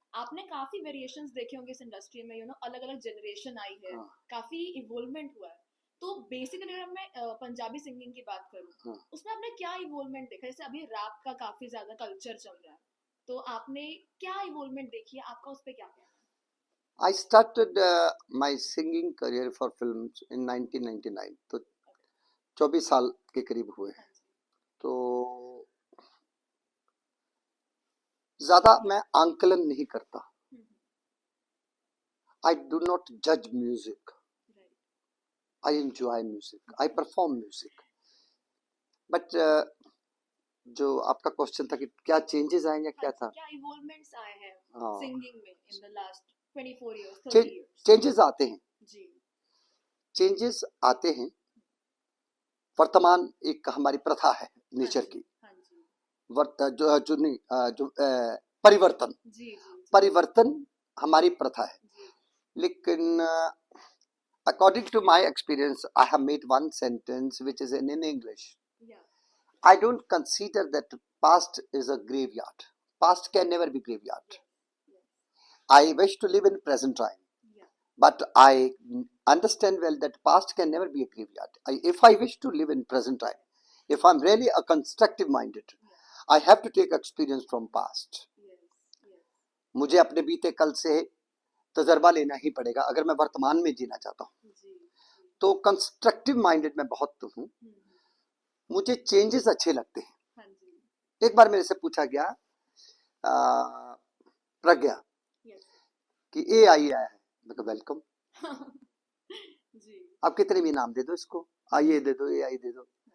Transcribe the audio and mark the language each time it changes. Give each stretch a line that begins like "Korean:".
Hindi: आपने काफी वेरिएशंस देखे होंगे इस इंडस्ट्री में, अलग अलग जनरेशन आई है, काफी इवोल्वमेंट हुआ है। तो बेसिकली अगर मैं पंजाबी सिंगिंग की बात करूं, उसमें आपने क्या इवोल्वमेंट देखा? जैसे अभी रैप का काफी ज्यादा कल्चर चल रहा है, तो आपने क्या इवोल्वमेंट देखी है? आपका उस पर क्या कहना है?
English: I started my singing career for films in 1999,
Hindi: तो 24 साल के करीब हुए। तो ज्यादा मैं आंकलन नहीं करता।
English: I do not judge music, I enjoy music, I perform music. But
Hindi: जो आपका क्वेश्चन था कि क्या चेंजेस आए या क्या था, क्या इवोल्वमेंट्स आए हैं सिंगिंग में
English: In the last 24 years, 30 years?
Hindi: Changes आते हैं जी, चेंजेस आते हैं। वर्तमान एक हमारी प्रथा है नेचर की, जो नहीं, जो परिवर्तन, परिवर्तन हमारी प्रथा है। लेकिन
English: according to my experience, I have made one sentence which is in English. I don't consider that past is a graveyard. Past can never be graveyard. I wish to live in present time, but I understand well that past can never be a graveyard. If I wish to live in present time, if I'm really a constructive minded, I have to take experience from past.
Hindi: मुझे अपने बीते कल से तजर्बा लेना ही पड़ेगा अगर मैं वर्तमान में जीना चाहता हूँ। तो कंस्ट्रक्टिव माइंडेड मैं बहुत हूँ, मुझे चेंजेस अच्छे लगते हैं। एक बार मेरे से पूछा गया, प्रज्ञा कि AI आया है, मैं कहा वेलकम, आप कितने भी नाम दे दो इसको, आइए दे दो, AI दे दो।